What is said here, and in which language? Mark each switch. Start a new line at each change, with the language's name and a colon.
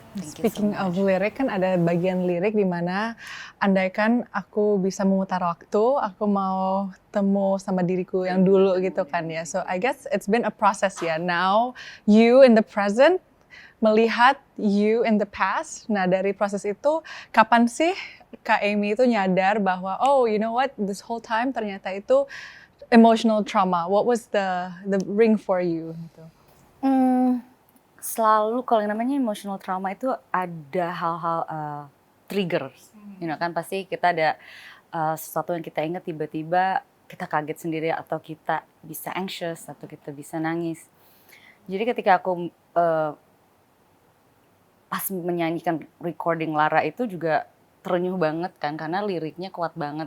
English: Speaking of
Indonesian: lirik, kan ada bagian lirik di mana andaikan aku bisa memutar waktu, aku mau temu sama diriku yang dulu gitu kan ya.
English: So I guess it's been a process ya. Now you in the present
Indonesian: melihat
English: you in the past.
Indonesian: Nah dari proses itu kapan sih Kak Amy itu nyadar bahwa
English: oh you know what, this whole time
Indonesian: ternyata itu emotional trauma.
English: What was the ring for you
Indonesian: gitu? Selalu kalau yang namanya emotional trauma itu ada hal-hal triggers,
English: you know
Indonesian: kan pasti kita ada sesuatu yang kita ingat tiba-tiba kita kaget sendiri atau kita bisa anxious atau kita bisa nangis. Jadi ketika aku pas menyanyikan recording Lara itu juga terenyuh banget kan karena liriknya kuat banget.